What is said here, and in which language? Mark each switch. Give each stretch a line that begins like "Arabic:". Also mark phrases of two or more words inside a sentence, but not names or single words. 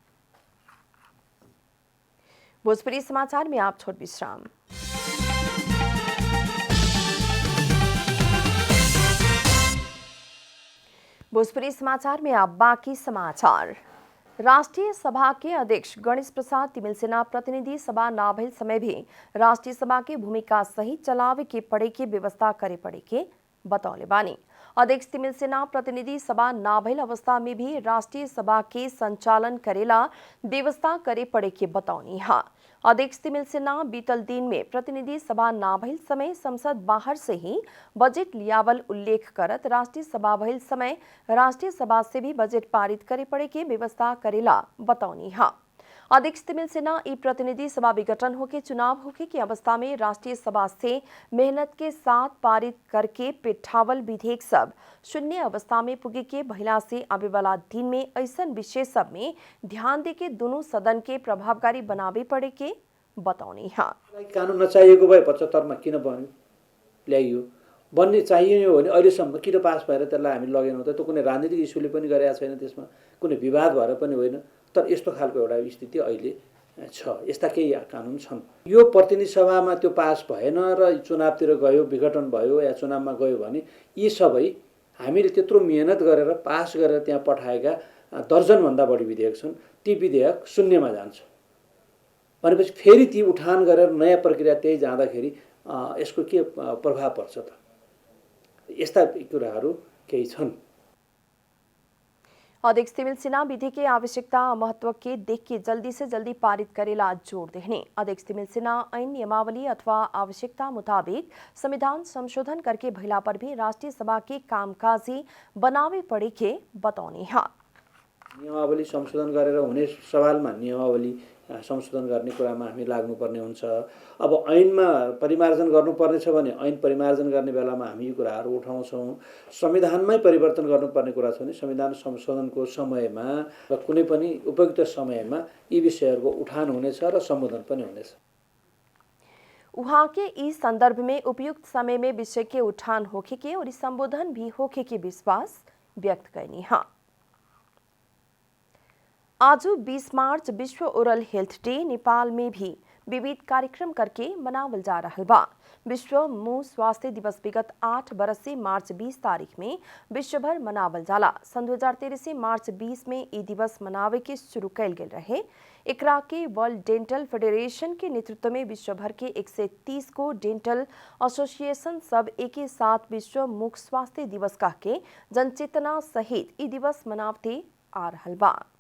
Bhojpuri: भोजपुरी समाचार में आप छोट विश्राम। भोजपुरी समाचार में आप बाकी समाचार। राष्ट्रीय सभा के अध्यक्ष गणेश प्रसाद तिमिलसेना प्रतिनिधि सभा ना भइल समय भी राष्ट्रीय सभा की भूमिका सही चलावे के पड़े के व्यवस्था करे पड़े के बतौले बानी। अध्यक्ष तिमिलसेना प्रतिनिधि सभा ना भइल अवस्था में भी राष्ट्रीय सभा के संचालन करेला व्यवस्था करे पड़े के बतौनी है। अध्यक्ष तिमिलसेना बीतल दिन में प्रतिनिधि सभा ना भइल समय संसद बाहर से ही बजट लियावल उल्लेख करत राष्ट्रीय सभा भइल समय राष्ट्रीय सभा से भी बजट पारित करे पड़े के व्यवस्था करेला बतौनी है। अध्यक्ष तिमिलसेना ई प्रतिनिधि सभा विघटन होके चुनाव होके की अवस्था में राष्ट्रीय सभा से मेहनत के साथ पारित करके पेठावल विधेयक सब शून्य अवस्था में पुगे के महिला से आवे वाला दिन में ऐसा विषय सब में ध्यान दे के दोनों सदन के प्रभावकारी बनावे पड़े के बतौनी है।
Nepali: कानून नचाहिएको भए 75 मा किन बन्यो ल्याइयो बन्ने चाहियो भने अहिलेसम्म किन पास भएर त्यसलाई हामी लगेनौँ त? त्यो कुनै राजनीतिक इस्युले पनि गरेका छैन, त्यसमा कुनै विवाद भएर पनि होइन। तर यस्तो खालको एउटा स्थिति अहिले छ। यस्ता केही कानुन छन्। यो प्रतिनिधि सभामा त्यो पास भएन र चुनावतिर गयो, विघटन भयो या चुनावमा गयो भने यी सबै हामीले त्यत्रो मेहनत गरेर पास गरेर त्यहाँ पठाएका दर्जनभन्दा बढी विधेयक छन्, ती विधेयक शून्यमा जान्छ भनेपछि फेरि ती उठान गरेर नयाँ प्रक्रिया त्यही जाँदाखेरि यसको के प्रभाव पर्छ त? यस्ता कुराहरू केही छन्।
Bhojpuri: अध्यक्ष तिमिल सिन्हा विधि की आवश्यकता महत्व के देख के जल्दी से जल्दी पारित करेला जोर देने। अध्यक्ष तिमिल सिन्हा ऐन नियमावली अथवा आवश्यकता मुताबिक संविधान संशोधन करके भइला पर भी राष्ट्रीय सभा के कामकाजी बनावे पड़े के बताउने हैं।
Nepali: नियमावली संशोधन गरेर हुने सवालमा नियमावली संशोधन गर्ने कुरामा हामी लाग्नुपर्ने हुन्छ। अब ऐनमा परिमार्जन गर्नुपर्ने छ भने ऐन परिमार्जन गर्ने बेलामा हामी यी कुराहरू उठाउँछौँ। संविधानमै परिवर्तन गर्नुपर्ने कुरा छ भने संविधान संशोधनको समयमा वा कुनै पनि उपयुक्त समयमा यी विषयहरूको उठान हुनेछ र सम्बोधन पनि हुनेछ।
Bhojpuri: उहाँ के इस संदर्भ में उपयुक्त समय में विषय के उठान होखे के और संबोधन भी होखे के विश्वास व्यक्त करनी है। आज 20 मार्च विश्व
English: oral health day
Bhojpuri: नेपाल में भी विविध कार्यक्रम करके मनावल जा रहा बा। विश्व मुंह स्वास्थ्य दिवस विगत 8 बरस से मार्च 20 तारीख में विश्वभर मनावल जाला। सन 2013 से मार्च 20 में ये दिवस मनावे के शुरू कैल गेल रहे। एकरा के वर्ल्ड डेंटल फेडरेशन के नेतृत्व में विश्वभर के 130 को
English: dental association
Bhojpuri: सब एक साथ विश्व मुख स्वास्थ्य दिवस कह के जनचेतना सहित ये दिवस मनावते आ रहल बा।